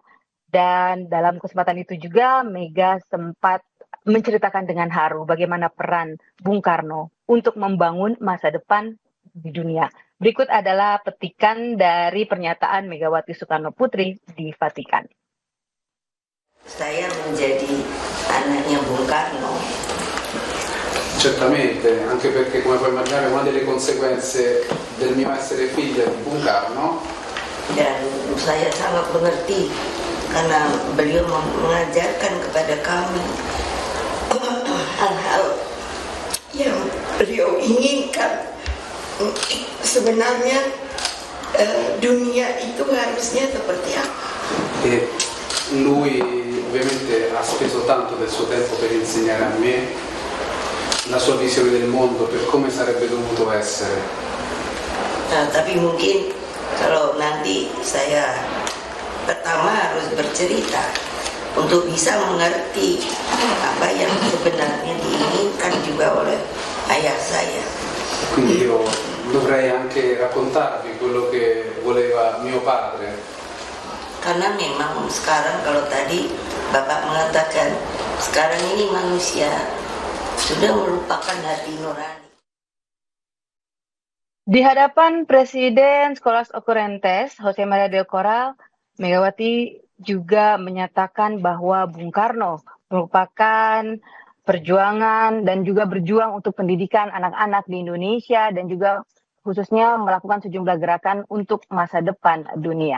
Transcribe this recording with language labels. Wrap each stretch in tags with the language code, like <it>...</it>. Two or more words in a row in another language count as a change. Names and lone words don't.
<id>Dan dalam kesempatan itu juga Mega sempat menceritakan dengan haru bagaimana peran Bung Karno untuk membangun masa depan di dunia. Berikut adalah petikan dari pernyataan Megawati Soekarno Putri di Vatikan. Saya menjadi anaknya Bung Karno.</id> <it>Certamente, anche perché come puoi immaginare una delle conseguenze del mio essere figlia di Bung Karno.</it> <id>Dan saya sangat mengerti karena beliau mengajarkan kepada kami hal-hal yang beliau inginkan. Sebenarnya dunia itu harusnya seperti apa?</id> <it>E lui ovviamente ha speso tanto del suo tempo per insegnare a me la sua visione del mondo, per come sarebbe dovuto essere.</it> <id>Nah, tapi mungkin kalau nanti saya pertama harus bercerita untuk bisa mengerti apa yang sebenarnya diinginkan juga oleh ayah saya.</id> <it>Quindi io dovrei anche raccontarvi quello che voleva mio padre.</it> <id>Karena memang sekarang kalau tadi Bapak mengatakan sekarang ini manusia sudah melupakan hati nurani. Di hadapan Presiden Scholas Occurrentes, Jose Maria del Corral, Megawati juga menyatakan bahwa Bung Karno merupakan perjuangan dan juga berjuang untuk pendidikan anak-anak di Indonesia dan juga khususnya melakukan sejumlah gerakan untuk masa depan dunia.</id>